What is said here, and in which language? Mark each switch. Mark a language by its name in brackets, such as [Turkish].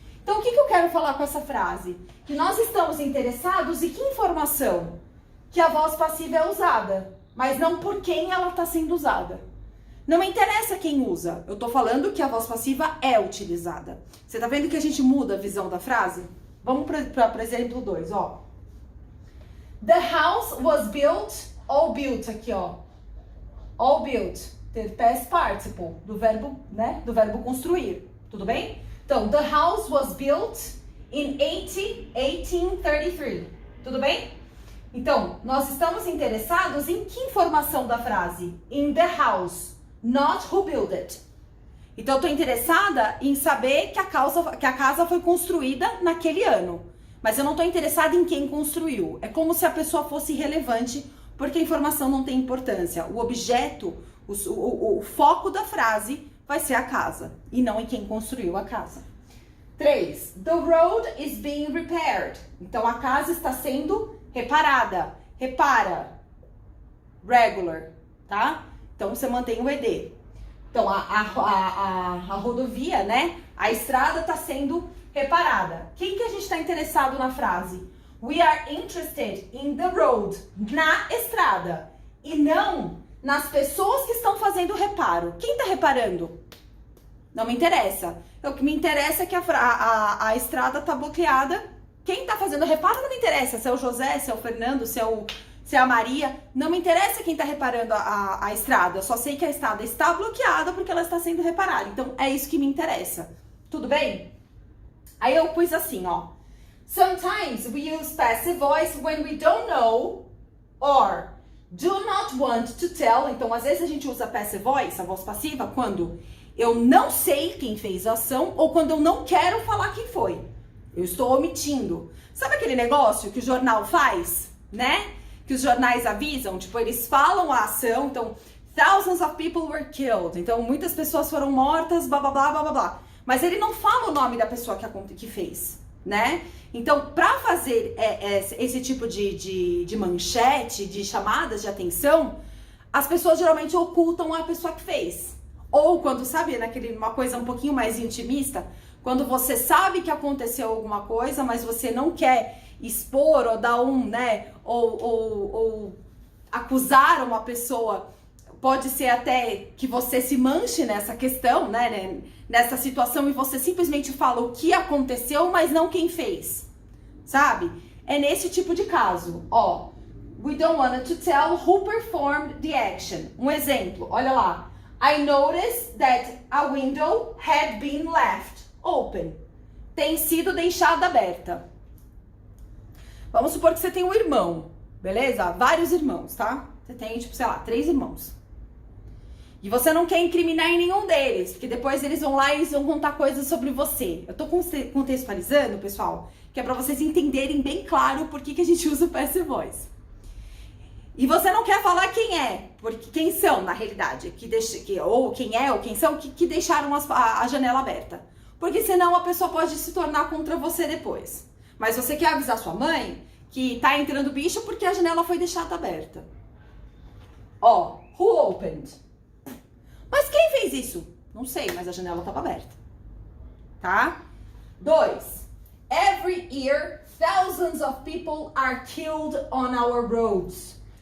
[Portuguese] Então, o que eu quero falar com essa frase? Que nós estamos interessados em que informação? Que a voz passiva é usada, mas não por quem ela está sendo usada. Não me interessa quem usa, eu estou falando que a voz passiva é utilizada. Você está vendo que a gente muda a visão da frase? Vamos para exemplo 2, ó. [English] The house was built, all built [Portuguese] aqui, ó. [English] All built, [Portuguese] ter [English] past participle, [Portuguese] do verbo, né? Do verbo construir, tudo bem? [English] Então, the house was built in 1833, [Portuguese] tudo bem? Então, nós estamos interessados em que informação da frase? [English] In the house, not who built it. [Portuguese] Então, eu estou interessada em saber que a casa foi construída naquele ano. Mas eu não estou interessada em quem construiu. É como se a pessoa fosse irrelevante, porque a informação não tem importância. O objeto, o foco da frase vai ser a casa, e não em quem construiu a casa. 3. [English] The road is being repaired. [Portuguese] Então, a casa está sendo reparada. Repara. Regular, tá? Então, você mantém o ed. Então, a rodovia, né? A estrada está sendo reparada. Quem que a gente está interessado na frase? [English] We are interested in the road. [Portuguese] Na estrada. E não nas pessoas que estão fazendo o reparo. Quem está reparando? Não me interessa. O que me interessa é que a estrada está bloqueada. Quem está fazendo o reparo não me interessa. Se é o José, se é o Fernando, se é a Maria. Não me interessa quem está reparando a estrada. Eu só sei que a estrada está bloqueada porque ela está sendo reparada. Então, é isso que me interessa. Tudo bem? Aí eu pus assim, ó. [English] Sometimes we use passive voice when we don't know or do not want to tell. [Portuguese] Então, às vezes a gente usa passive voice, a voz passiva, quando eu não sei quem fez a ação ou quando eu não quero falar quem foi. Eu estou omitindo. Sabe aquele negócio que o jornal faz, né? Que os jornais avisam, tipo, eles falam a ação, então, [English] thousands of people were killed. [Portuguese] Então, muitas pessoas foram mortas, blá, blá, blá, blá, blá, blá. Mas ele não fala o nome da pessoa que fez, né? Então, para fazer esse tipo de manchete, de chamadas de atenção, as pessoas geralmente ocultam a pessoa que fez. Ou quando, sabe, uma coisa um pouquinho mais intimista, quando você sabe que aconteceu alguma coisa, mas você não quer expor ou dar né, ou acusar uma pessoa, pode ser até que você se manche nessa questão, né, nessa situação, e você simplesmente fala o que aconteceu, mas não quem fez, sabe? É nesse tipo de caso, ó. [English] We don't want to tell who performed the action. [Portuguese] Um exemplo, olha lá. [English] I noticed that a window had been left open. [Portuguese] Tem sido deixada aberta. Vamos supor que você tem um irmão, beleza? Vários irmãos, tá? Você tem, tipo, sei lá, 3 irmãos. E você não quer incriminar em nenhum deles, porque depois eles vão lá e eles vão contar coisas sobre você. Eu tô contextualizando, pessoal, que é pra vocês entenderem bem claro por que a gente usa o passive voice. E você não quer falar quem é, porque quem são, na realidade, ou quem são, que deixaram a janela aberta. Porque senão a pessoa pode se tornar contra você depois. Mas você quer avisar sua mãe que tá entrando bicho porque a janela foi deixada aberta. Ó, [English] who opened? [Portuguese] Mas quem fez isso? Não sei, mas a janela estava aberta. Tá? 2. [English] Every year, thousands of people are killed on our roads.